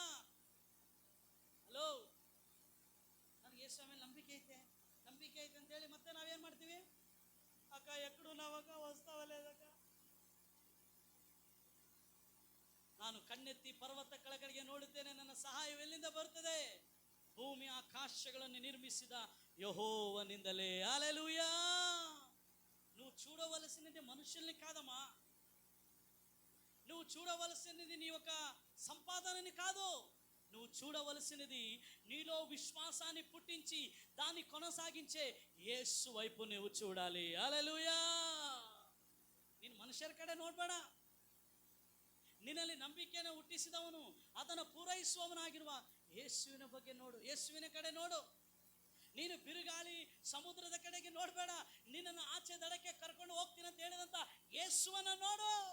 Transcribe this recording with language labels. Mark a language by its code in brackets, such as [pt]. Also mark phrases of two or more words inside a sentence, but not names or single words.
[kn] ಹಲೋ, ನನಗೆ ಯೇಸು ಸ್ವಾಮಿ ನಂಬಿಕೆ ಐತೆ ನಂಬಿಕೆ ಐತೆ ಅಂತ ಹೇಳಿ ಮತ್ತೆ ನಾವೇನ್ ಮಾಡ್ತೀವಿ? ಅಕ್ಕ ಎಕ್ಕಡು ನಾವಕ್ಕ ಹೊಸ್ತಾವಲ್ಲೇದಕ್ಕ. ನಾನು ಕಣ್ಣೆತ್ತಿ ಪರ್ವತ ಕೆಳಗಡೆಗೆ ನೋಡುತ್ತೇನೆ, ನನ್ನ ಸಹಾಯವೆಲ್ಲಿಂದ ಬರುತ್ತದೆ? ಭೂಮಿ ಆಕಾಶಗಳನ್ನು ನಿರ್ಮಿಸಿದ ಯೆಹೋವನಿಂದಲೇ. ಹಲ್ಲೆಲೂಯಾ. [te] నువ్వు చూడవలసినది మనుషుల్ని కాదమ్మా. నువ్వు చూడవలసినది నీ యొక్క సంపాదనని కాదు. నువ్వు చూడవలసినది నీలో విశ్వాసాన్ని పుట్టించి దాన్ని కొనసాగించే యేసు వైపు నువ్వు చూడాలి. హల్లెలూయా. [kn] ನೀನು ಮನುಷ್ಯರ ಕಡೆ ನೋಡ್ಬೇಡ. ನಿನ್ನಲ್ಲಿ ನಂಬಿಕೆಯನ್ನು ಹುಟ್ಟಿಸಿದವನು, ಅದನ್ನು ಪೂರೈಸುವವನಾಗಿರುವ ಯೇಸುವಿನ ಬಗ್ಗೆ ನೋಡು, ಯೇಸುವಿನ ಕಡೆ ನೋಡು. ನೀನು ಬಿರುಗಾಳಿ ಸಮುದ್ರದ ಕಡೆಗೆ ನೋಡಬೇಡ. ನಿನ್ನನ್ನು ಆಚೆ ದಡಕ್ಕೆ ಕರ್ಕೊಂಡು ಹೋಗ್ತೀನಿ ಅಂತ ಹೇಳಿದಂತ ಯೇಸುವನ್ನ ನೋಡು.